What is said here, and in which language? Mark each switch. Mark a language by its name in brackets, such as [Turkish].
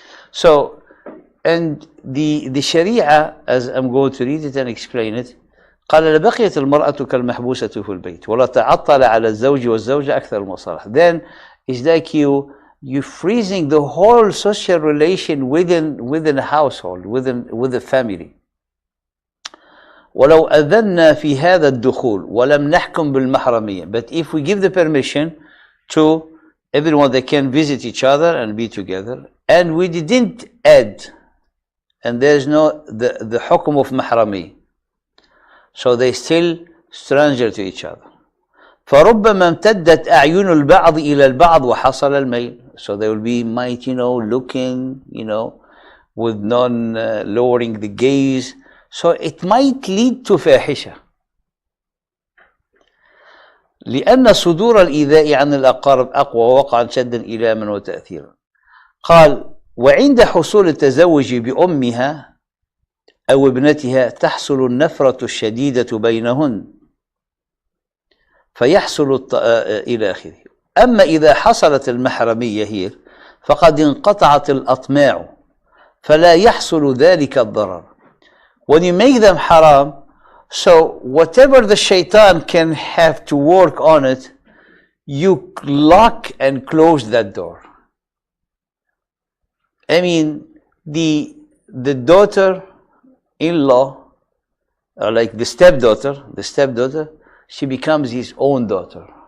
[English] So, and the Sharia, as I'm going to read it and explain it, [Arabic] قال لبقيت المرأة كالمحبوسة في البيت ولا تعطل على الزوج والزوجة أكثر المصالح. [English] Then it's like you freezing the whole social relation within a household, with the family. [Arabic] ولو أذنا في هذا الدخول ولم نحكم بالمحرمية. [English] But if we give the permission to everyone, they can visit each other and be together, and we didn't add, and there's no the hukum of mahramiyya, so they still stranger to each other. [Arabic] فربما امتدت أعين البعض إلى البعض وحصل الميل. [English] So they will be might, you know, looking, you know, with lowering the gaze. So it might lead to فاحشة. [Arabic] لأن صدور الإيذاء عن الأقارب أقوى وقعا شدا إلاما وتأثيرا. قال وعند حصول التزوج بأمها أو ابنتها تحصل النفرة الشديدة بينهن فيحصل إلى آخره. أما إذا حصلت المحرمية هي فقد انقطعت الأطماع فلا يحصل ذلك الضرر. [English] When you make them haram, so whatever the shaitan can have to work on it, you lock and close that door. I mean, the daughter-in-law, or like the stepdaughter, she becomes his own daughter.